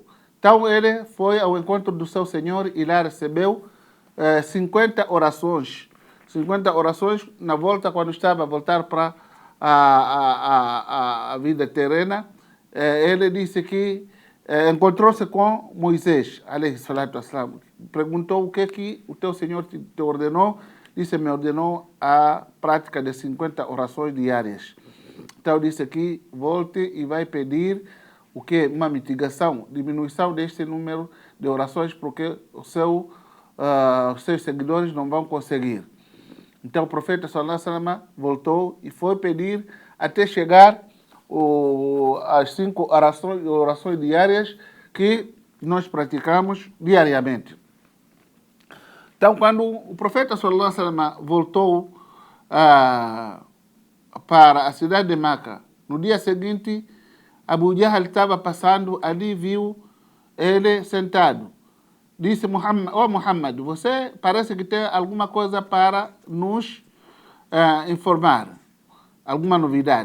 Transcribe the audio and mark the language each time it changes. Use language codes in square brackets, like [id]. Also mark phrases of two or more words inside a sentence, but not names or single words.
[pt] Então ele foi ao encontro do seu Senhor e lá recebeu 50 orações. 50 orações na volta, quando estava a voltar para a vida terrena. Ele disse que encontrou-se com Moisés, [ar] عليه الصلاة والسلام. [pt] Perguntou o que o teu Senhor te ordenou. Disse: me ordenou a prática de 50 orações diárias. Então disse que volte e vai pedir o que? Uma mitigação, diminuição deste número de orações, porque os seus seguidores não vão conseguir. Então o profeta [ar] صلى الله عليه وسلم [pt] voltou e foi pedir até chegar as 5 orações diárias que nós praticamos diariamente. Então, quando o profeta [ar] صلى الله عليه وسلم [pt] voltou para a cidade de Meca, no dia seguinte, Abu Jahl estava passando ali, viu ele sentado. Disse: Muhammad, você parece que tem alguma coisa para nos informar, alguma novidade.